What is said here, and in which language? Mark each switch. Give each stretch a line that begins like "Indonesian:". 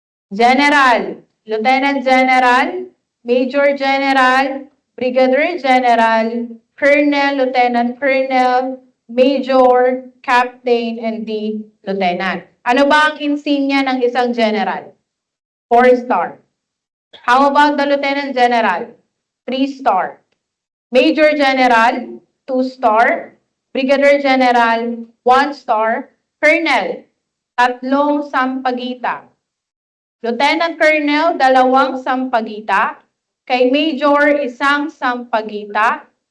English: General, Lieutenant General, Major General, Brigadier General, Colonel, Lieutenant Colonel, Major, Captain, and the Lieutenant.
Filipino: Ano ba ang insignia ng isang general?
English: 4-star. How about the Lieutenant General? 3-star. Major General, 2-star. Brigadier General, 1-star. Colonel, 3 sampagita. Lieutenant Colonel, 2 sampagita.
Filipino: Kay
English: Major, 1 sampagita.